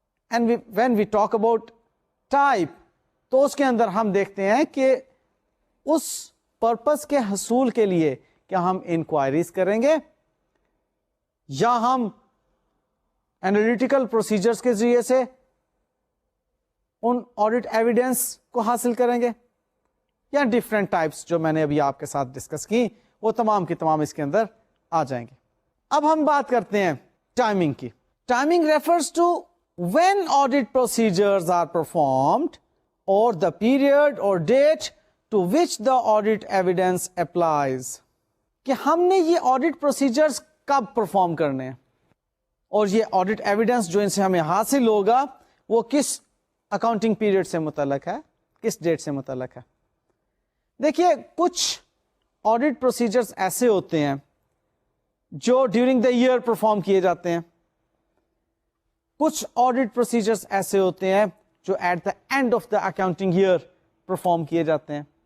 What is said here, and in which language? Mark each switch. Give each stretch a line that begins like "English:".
English: and when we talk about type
Urdu: تو اس کے اندر ہم دیکھتے ہیں کہ اس پرپز کے حصول کے لیے کیا ہم انکوائریز کریں گے یا ہم انالیٹیکل پروسیجرز کے ذریعے سے ان آڈٹ ایویڈنس کو حاصل کریں گے، یا ڈفرینٹ ٹائپس جو میں نے ابھی آپ کے ساتھ ڈسکس کی وہ تمام کی تمام اس کے اندر آ جائیں گے. اب ہم بات کرتے ہیں ٹائمنگ کی.
English: Timing refers to when audit procedures are performed or the period or date to which the audit evidence applies.
Urdu: کہ ہم نے یہ audit procedures کب perform کرنے ہیں اور یہ audit evidence جو ان سے ہمیں حاصل ہوگا وہ کس accounting period سے متعلق ہے، کس ڈیٹ سے متعلق ہے. دیکھیے کچھ audit procedures ایسے ہوتے ہیں جو
English: during the year
Urdu: پرفارم کیے جاتے ہیں، کچھ آڈٹ پروسیجرز ایسے ہوتے ہیں جو
English: at the end of the accounting year
Urdu: perform کیے جاتے ہیں.